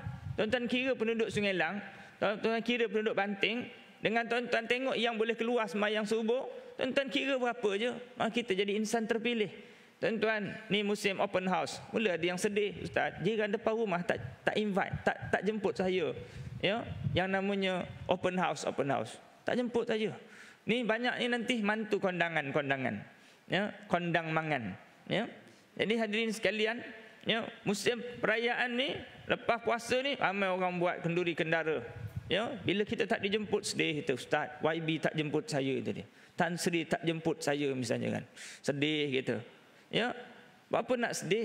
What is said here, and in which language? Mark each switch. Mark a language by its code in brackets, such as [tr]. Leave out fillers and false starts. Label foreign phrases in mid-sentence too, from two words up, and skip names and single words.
[ms] Tuan-tuan kira penduduk Sungai Lang, tuan-tuan kira penduduk Banting, dengan tuan-tuan tengok yang boleh keluar semayang subuh, tuan-tuan kira berapa je. Kita jadi insan terpilih. Tuan-tuan, ni musim [en] open house. [ms] Mula ada yang sedih, ustaz, jiran depan rumah tak invite, tak jemput saya. Ya, yang namanya [en] open house. [ms] Tak jemput saja. Ni banyak ni nanti [jv] mantu kondangan. Ya, kondang mangan. Ya. [ms] Jadi hadirin sekalian, ya, musim perayaan ni, lepas puasa ni ramai orang buat kenduri kendara. Ya, bila kita tak dijemput sedih kita, ustaz, YB tak jemput saya tadi. Tan Sri tak jemput saya misalnya kan. Sedih kita. Ya. Apa nak sedih?